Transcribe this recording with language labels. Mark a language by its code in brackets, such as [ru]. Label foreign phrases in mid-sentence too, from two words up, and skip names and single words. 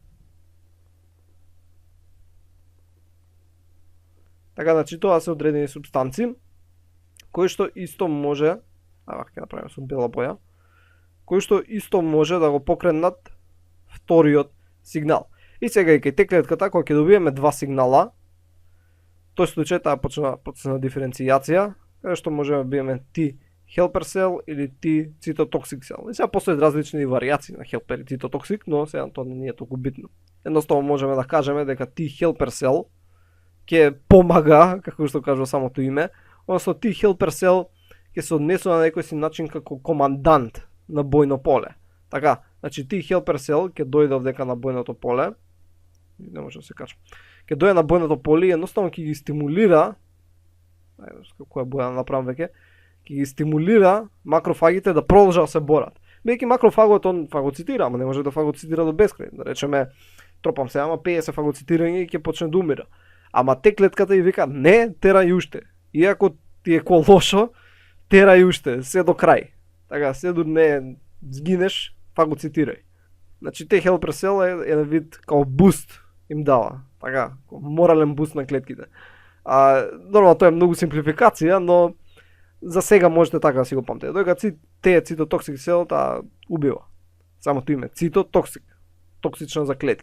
[mk] Така, значи тоа се одредени супстанции кои што исто може, ќе направиме со бела боја, кои што исто може да го покренат вториот сигнал. И сега и кај Т клетката, кога ќе добиеме два сигнала, тој случај таа почна процес на диференцијација, каде што можеме да биеме [en] T helper cell [mk] или [en] T cytotoxic cell. [mk] И сега постојат различни варијации на helper и cytotoxic, но сега тоа не е толку битно. Едноставно можеме да кажеме дека [en] T helper cell [mk] ќе помага, како што кажува самото име, односно [en] T helper cell [mk] ќе се однесува на некој си начин како командант на бојно поле. Така, значи [en] T helper cell [mk] ќе дојде овдека на бојното поле, не може да се кача. Ќе дојде на бојното поле и едноставно ќе ги стимулира, која боја да направам веќе, ќе ги стимулира макрофагите да продолжат да се борат. Бидејќи макрофагот он фагоцитира, ама не може да фагоцитира до безкрај. Да речеме, тропам се, ама 50 фагоцитирање и ќе почне да умира. Ама Т клетката и вика, не, терај уште. Иако ти е лошо, терај уште, се до крај. Така, се до не сгинеш, фагоцитирај. Значи, [en] Т helper cell [mk] е еден вид као буст им дава. Така, морален буст на клетките. Нормално тоа е многу симплификација, но за сега можете така да си го памтите. Додека Т цитотоксик cell таа убива. Самото име, цитотоксик, токсична за клетки.